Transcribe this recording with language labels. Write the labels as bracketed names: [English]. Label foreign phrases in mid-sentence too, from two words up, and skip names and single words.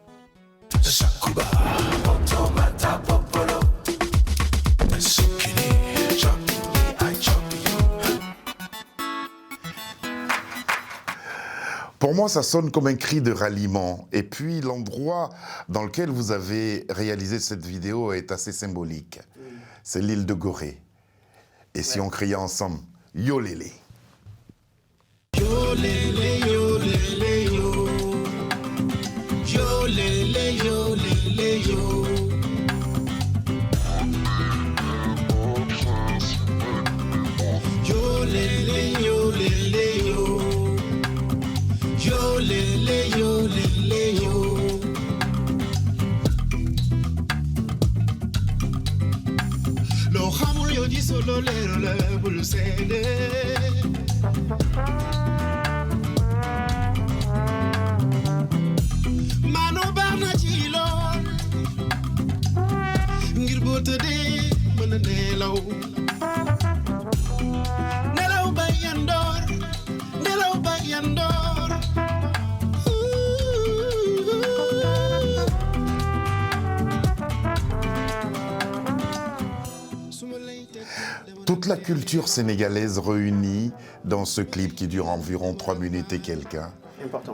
[French] Pour moi, ça sonne comme un cri de ralliement. Et puis, l'endroit dans lequel vous avez réalisé cette vidéo est assez symbolique. C'est l'île de Gorée. Et si on criait ensemble, Yo Lélé. Yo lele yo lele yo. Yo lele yo lele yo. Yo lele yo lele yo. Yo lele yo lele yo. [Wolof] Lo xamul yo di solo leero la bul seede. Manu baax na ci lool ngir boo tëddee mën a nelaw nelaw ba yandoor nelaw ba yandoor. [French] Toute la culture sénégalaise réunie dans ce clip qui dure environ 3 minutes et quelques. Important.